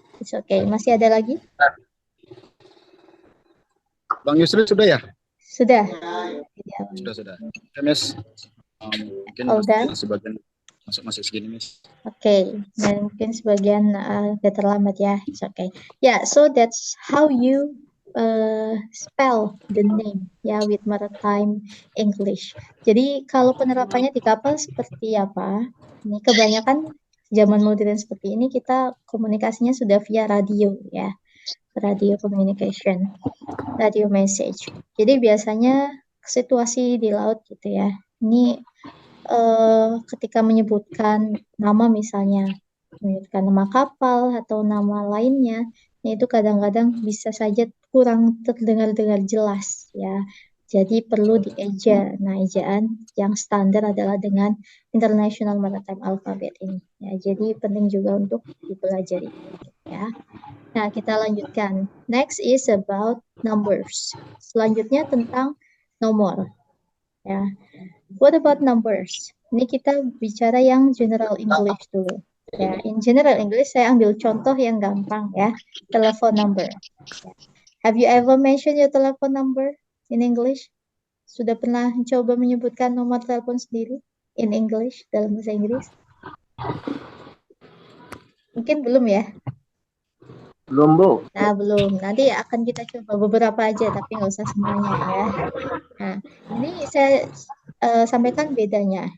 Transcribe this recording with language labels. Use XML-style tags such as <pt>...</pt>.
<en>It's okay.</en> <id>Masih ada lagi? Bang Yusri sudah ya? Sudah. Sudah. Oke, Miss. Mungkin sebagian masuk segini, Miss. Oke, dan mungkin sebagian agak terlambat ya.</id> <en>It's okay. Yeah, so that's how you spell the name ya with maritime English.</en> <id>Jadi kalau penerapannya di kapal seperti apa? Ini kebanyakan zaman modern seperti ini kita komunikasinya sudah via radio ya.</id> <en>Radio communication, radio message.</en> <id>Jadi biasanya situasi di laut gitu ya. Ini ketika menyebutkan nama misalnya, menyebutkan nama kapal atau nama lainnya, itu kadang-kadang bisa saja kurang terdengar jelas ya. Jadi perlu dieja. Nah, ejaan yang standar adalah dengan International Maritime Alphabet ini. Ya, jadi penting juga untuk dipelajari. Ya. Nah, kita lanjutkan.</id> <en>Next is about numbers.</en> <id>Selanjutnya tentang nomor. Ya.</id> <en>What about numbers?</en> <id>Ini kita bicara yang general English dulu. Ya, in general English saya ambil contoh yang gampang ya. Telepon number.</id> <en>Have you ever mentioned your telephone number in English?</en> <id>Sudah pernah coba menyebutkan nomor telepon sendiri in English dalam bahasa Inggris? Mungkin belum ya? Belum, Bu. Nah, belum. Nanti akan kita coba beberapa aja, tapi nggak usah semuanya ya. Nah, ini saya sampaikan bedanya.</id>